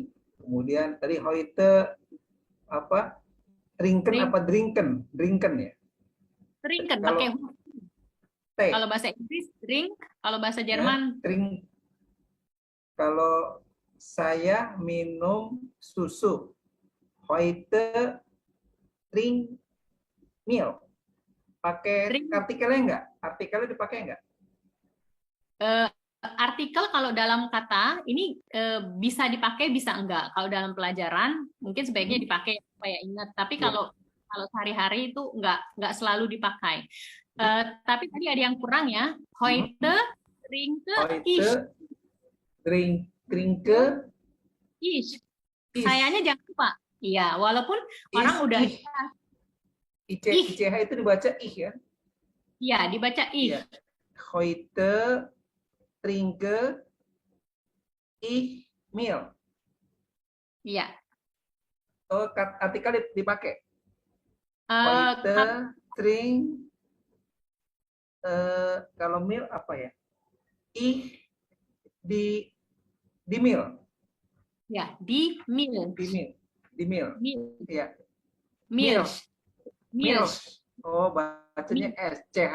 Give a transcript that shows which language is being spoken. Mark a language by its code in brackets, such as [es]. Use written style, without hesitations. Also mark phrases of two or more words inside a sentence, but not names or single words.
[id] Kemudian tadi heute apa? Trinken apa drinken? Drinken ya. Trinken Kalau pakai T. Kalau bahasa Inggris drink, kalau bahasa Ya, Jerman kalau saya minum susu, [de] heute trink milk. [id] Pakai artikelnya enggak? Artikelnya dipakai enggak? Artikel kalau dalam kata ini bisa dipakai bisa enggak. Kalau dalam pelajaran mungkin sebaiknya dipakai supaya ingat. Tapi kalau Kalau sehari-hari itu nggak selalu dipakai. Tapi tadi ada yang kurang ya. [de] Heute trinke ich. Heute trinke Ich. ich. [id] Sayanya jangan lupa. Iya, walaupun orang udah ich. ICH itu dibaca ich ya? Iya, dibaca ich. [de] Ya. Heute trinke ich Milch. [id] Iya. Oh, artikel dipakai. [de] Heute trink [id] kalau milk apa ya? [de] Ich di Milk. Ya, di Milch. Di Milk. Ya. Milch. Milch. [id] Oh, bacanya S, CH.